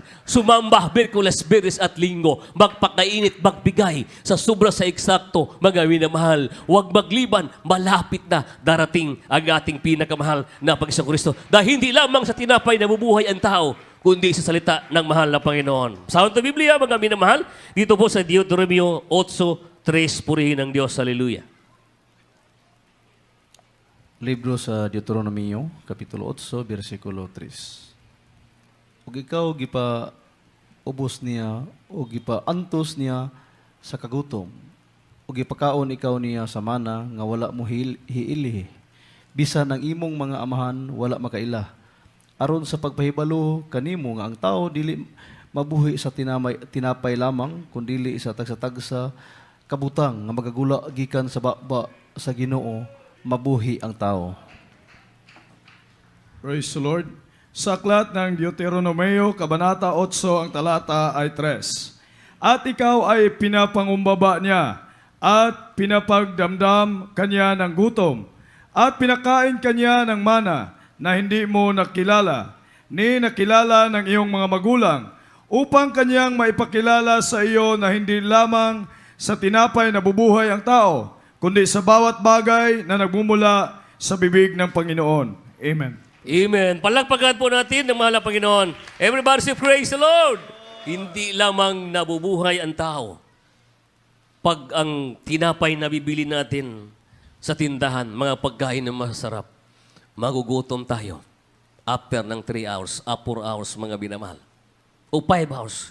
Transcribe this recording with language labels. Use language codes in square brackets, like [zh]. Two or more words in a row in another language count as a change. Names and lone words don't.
[tl] Sumamba, Miyerkules, Biyernes at Linggo. Magpakainit, magbigay sa sobra sa eksakto, mga minamahal. Huwag magliban, malapit na darating ang ating pinakamahal na Panginoong Kristo. Dahil hindi lamang sa tinapay na bubuhay ang tao, kundi sa salita ng mahal na Panginoon. Sa Santo Biblia, mga minamahal, dito po sa Deuteronomio 8:3, purihin ang Diyos. Hallelujah. Libro sa Deuteronomio, Kapitulo 8, versikulo 3. [ceb] Ug ikaw gipa ubos niya, o gipa antos niya sa kagutom, o gipakaon ikaw niya sa mana, nga wala mo hiili. Bisan ang imong mga amahan, wala makaila. Aron sa pagpahibalo kanimo nga ang tao dili mabuhi sa tinapay lamang, kundili sa tagsa-tagsa kabutang nga magagula gikan sa baba sa Ginoo, mabuhi ang tao. [en] Praise the Lord. [tl] Sa aklat ng Deuteronomio, Kabanata 8, ang talata ay 3. At ikaw ay pinapangumbaba niya at pinapagdamdam kanya ng gutom at pinakain kanya ng mana na hindi mo nakilala. ni nakilala ng iyong mga magulang, upang kanyang maipakilala sa iyo na hindi lamang sa tinapay na bubuhay ang tao, kundi sa bawat bagay na nagmumula sa bibig ng Panginoon. Amen. Amen. Palakpakan po natin ng mahal na Panginoon. [en] Everybody say, praise the Lord! [tl] Hindi lamang nabubuhay ang tao. Pag ang tinapay na bibili natin sa tindahan, mga pagkain na masarap, magugutom tayo [en] after ng 3 hours, 4 hours, [tl] mga binamahal. [en] O 5 hours.